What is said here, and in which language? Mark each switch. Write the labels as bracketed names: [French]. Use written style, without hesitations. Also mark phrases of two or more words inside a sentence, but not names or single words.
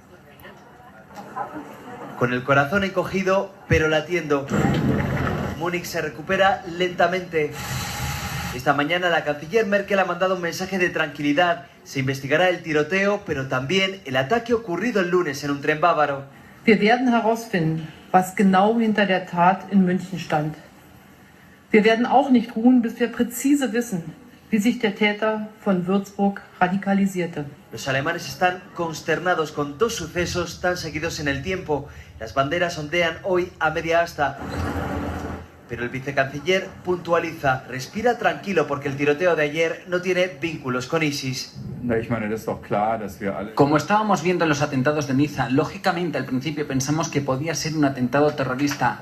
[Spanish] Con el corazón encogido, pero latiendo, Múnich se recupera lentamente. Esta mañana la canciller Merkel ha mandado un mensaje de tranquilidad. Se investigará el tiroteo, pero también el ataque ocurrido el lunes en un tren bávaro. [German] Wir werden herausfinden, was genau hinter der Tat in München stand. Wir werden auch nicht ruhen, bis wir präzise wissen, wie sich der Täter von Würzburg radikalisierte. [Spanish] Los alemanes están consternados con dos sucesos tan seguidos en el tiempo. Las banderas ondean hoy a media asta. Pero el vicecanciller puntualiza, respira tranquilo porque el tiroteo de ayer no tiene vínculos con ISIS. Como estábamos viendo en los atentados de Niza, lógicamente al principio pensamos que podía ser un atentado terrorista.